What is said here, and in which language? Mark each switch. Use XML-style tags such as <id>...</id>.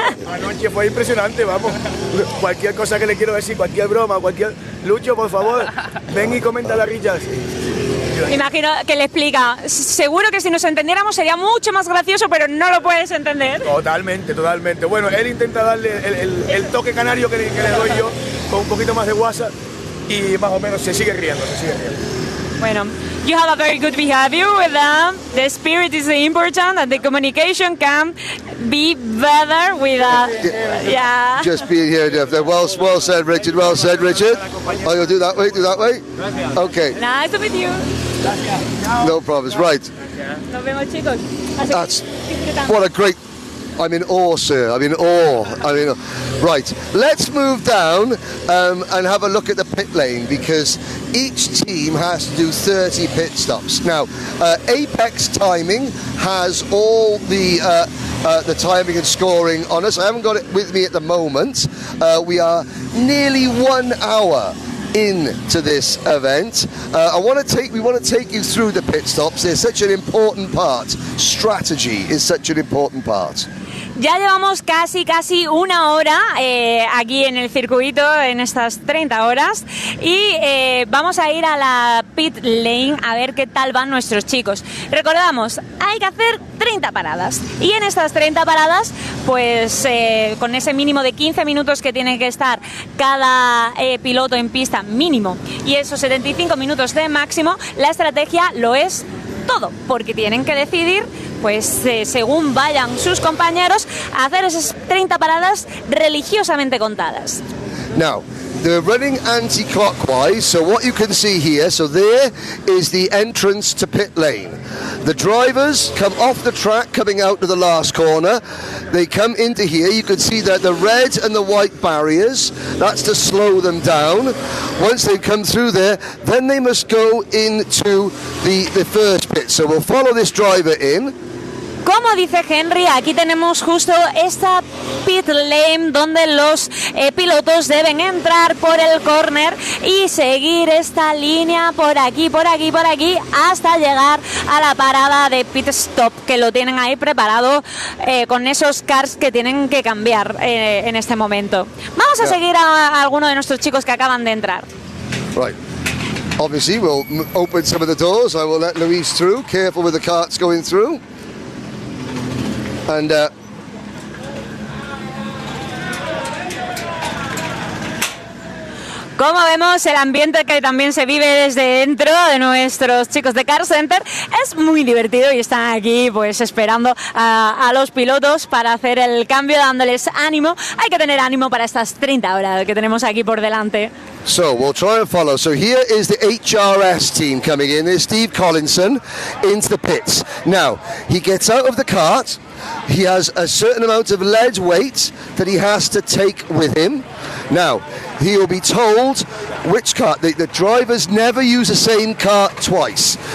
<es>Anoche fue impresionante, vamos. Cualquier cosa que le quiero decir, cualquier broma, Lucho, por favor, ven y comenta la risa. Imagino que le explica. Seguro que si nos entendiéramos sería mucho más gracioso, pero no lo puedes entender. Totalmente. Bueno, él intenta darle el toque canario que le doy yo, con un poquito más de WhatsApp. y más o menos se sigue riendo.</es> <en>Bueno, you have a very good behavior with them. The spirit is important, and the communication can be better with yeah. Just being here, Jeff. Well said, Richard. Well said, Richard. Oh, you'll do that way. Okay. Nice to meet you. No problems. Right.</en> <es>Nos vemos, chicos.</es> <en>That's what a great. I'm in awe, sir. I'm in awe. Right. Let's move down and have a look at the pit lane, because each team has to do 30 pit stops. Now, Apex Timing has all the timing and scoring on us. I haven't got it with me at the moment. We are nearly 1 hour into this event. We want to take you through the pit stops. They're such an important part. Strategy is such an important part.</en> <es>Ya llevamos casi 1 hora aquí en el circuito, en estas 30 horas, y vamos a ir a la pit lane a ver qué tal van nuestros chicos. Recordamos, hay que hacer 30 paradas, y en estas 30 paradas, pues con ese mínimo de 15 minutos que tiene que estar cada piloto en pista mínimo, y esos 75 minutos de máximo, la estrategia lo es todo, porque tienen que decidir, pues según vayan sus compañeros, a hacer esas 30 paradas religiosamente contadas.</es> <en>Now, they're running anti-clockwise, so what you can see here, so there is the entrance to pit lane. The drivers come off the track coming out to the last corner. They come into here. You can see that the red and the white barriers, that's to slow them down. Once they've come through there, then they must go into the first pit. So we'll follow this driver in.</en> <es>Como dice Henry, aquí tenemos justo esta pit lane donde los pilotos deben entrar por el corner y seguir esta línea por aquí, hasta llegar a la parada de pit stop, que lo tienen ahí preparado con esos karts que tienen que cambiar en este momento. Vamos a seguir a alguno de nuestros chicos que acaban de entrar.</es> <en>Right. Obviously, we'll open some of the doors. I will let Louise through. Careful with the carts going through. And</en> <es>como vemos, el ambiente que también se vive desde dentro de nuestros chicos de KartCenter es muy divertido, y están aquí pues esperando a los pilotos para hacer el cambio, dándoles ánimo. Hay que tener ánimo para estas 30 horas que tenemos aquí por delante.</es> <en>So we'll try and follow. So here is the HRS team coming in. There's Steve Collinson into the pits. Now, he gets out of the cart. He has a certain amount of lead weight that he has to take with him. Now, he will be told which cart. The drivers never use the same cart twice.</en>